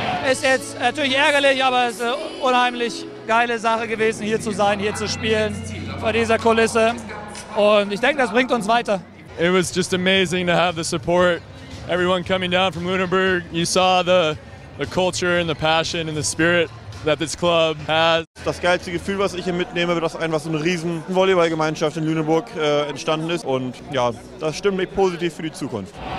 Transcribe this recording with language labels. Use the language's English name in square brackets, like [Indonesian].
[German] Ist jetzt natürlich ärgerlich, aber es ist eine unheimlich geile Sache gewesen, hier zu sein, hier zu spielen, vor dieser Kulisse. Und ich denke, das bringt uns weiter. [English] It was just amazing to have the support. Everyone coming down from Lüneburg. You saw the culture and the passion and the spirit that this club has. [German] Das geilste Gefühl, was ich hier mitnehme, dass einfach so eine riesen Volleyballgemeinschaft in Lüneburg entstanden ist. Und ja, das stimmt mich positiv für die Zukunft.